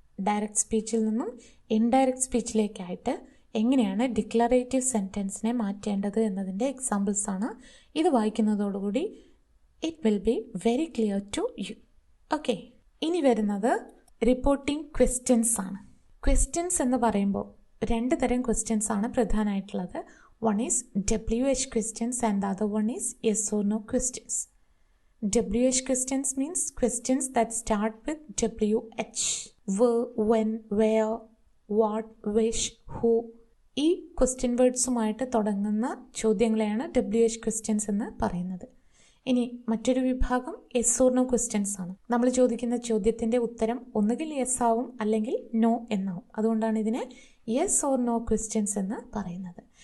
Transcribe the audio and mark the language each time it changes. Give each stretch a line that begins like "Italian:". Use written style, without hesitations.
Malayalam: Direct സ്പീച്ചിൽ നിന്നും indirect സ്പീച്ചിലേക്കായിട്ട് എങ്ങനെയാണ് declarative സെൻറ്റൻസിനെ മാറ്റേണ്ടത് എന്നതിൻ്റെ എക്സാമ്പിൾസ് ആണ്. ഇത് വായിക്കുന്നതോടുകൂടി
English: It will be very clear to you.
Malayalam: Okay, ഇനി വരുന്നത് റിപ്പോർട്ടിംഗ് ക്വസ്റ്റ്യൻസ് ആണ്. ക്വസ്റ്റ്യൻസ് എന്ന് പറയുമ്പോൾ 2 തരം ക്വസ്റ്റ്യൻസ് ആണ് പ്രധാനമായിട്ടുള്ളത്.
English: One is WH questions and the other one is yes or no questions. WH questions means questions that start with WH. Where, when, where, what, which, who.
Malayalam: ഈ question വേർഡ്സുമായിട്ട് തുടങ്ങുന്ന ചോദ്യങ്ങളെയാണ് WH questions എന്ന് പറയുന്നത്. ഇനി മറ്റൊരു വിഭാഗം yes or no questions ആണ്. നമ്മൾ ചോദിക്കുന്ന ചോദ്യത്തിൻ്റെ ഉത്തരം ഒന്നുകിൽ യെസ് ആവും അല്ലെങ്കിൽ നോ എന്നാവും. അതുകൊണ്ടാണ് ഇതിനെ യെസ് ഓർ നോ ക്വസ്റ്റ്യൻസ് എന്ന് പറയുന്നത്.